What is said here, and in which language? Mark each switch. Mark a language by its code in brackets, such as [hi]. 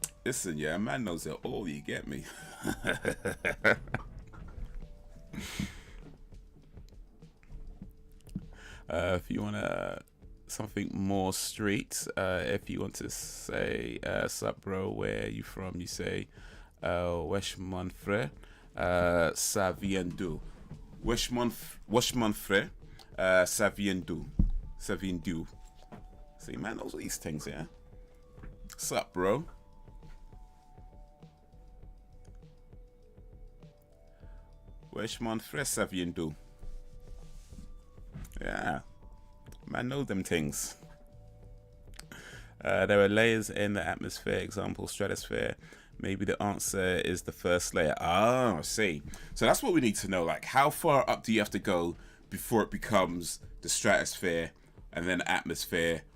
[en] Listen, yeah, man knows it all, you get me? If you want something more street, if you want to say, sup bro, where are you from? You say, [fr] wesh mon frère, ça vient d'où? Wesh mon frère, ça vient d'où? Ça vient d'où? [en] See, man knows all these things, yeah? Sup bro? [fr] Wesh mon frère, ça vient d'où? [en] Yeah, man know them things. There are layers in the atmosphere, example stratosphere. Maybe the answer is the first layer. Ah, I see. So that's what we need to know. Like, how far up do you have to go before it becomes the stratosphere and then the atmosphere?